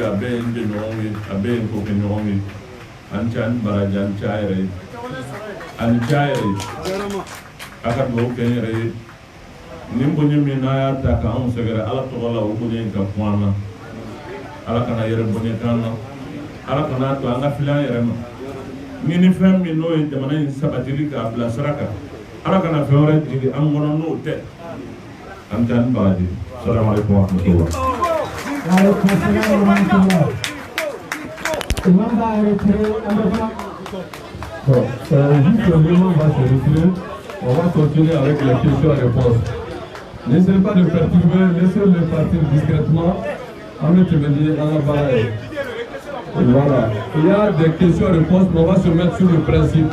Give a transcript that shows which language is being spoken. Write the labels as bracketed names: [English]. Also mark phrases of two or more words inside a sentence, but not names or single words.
[Bambara] a bɛɛ ye n jɛɲɔgɔnw ye a bɛɛ ye n kokɛɲɔgɔnw ye ani cɛ ani baraji ani cɛ a yɛrɛ ye ani cɛ a yɛrɛ ye a ka dugawu kɛ n yɛrɛ ye nin bonya min n'a y'a ta k'anw sɛgɛrɛ ala tɔgɔ la o bonya in ka kun an na ala kana yɛrɛ bonya kan na ala kana to an ka fili an yɛrɛ ma ɲini fɛn min n'o ye jamana in sabatili k'a bila sira kan ala kana fɛn wɛrɛ jigin an kɔnɔ n'o tɛ an tɛ ani baraji [Arabic] السلام عليكم ورحمة الله وعليكم السلام ورحمة الله. [French] Imam va retirer juste le moment va se retirer. On va continuer avec les questions et réponses. N'essayez pas de perturber, laissez-le partir discrètement. Voilà. Il y a des questions et réponses, mais on va se mettre sur le principe.